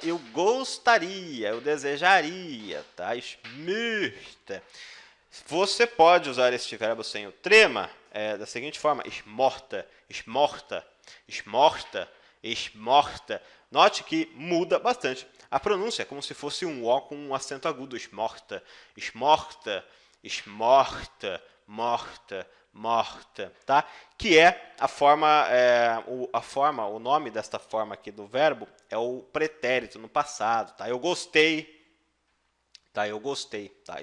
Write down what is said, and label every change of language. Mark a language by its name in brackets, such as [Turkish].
[Portuguese] Eu gostaria, eu desejaria, tá? [German] Ich möchte. [Portuguese] Você pode usar este verbo sem o trema da seguinte forma: [German] ich mochte, ich mochte, [Portuguese] ich mochte, ich mochte. Note que muda bastante a pronúncia, como se fosse um O com um acento agudo. [German] Ich mochte, ich mochte, ich mochte, mochte, mochte, [Portuguese] tá? Que é a forma, o nome desta forma aqui do verbo é o pretérito no passado, tá? Eu gostei, tá? Eu gostei, tá?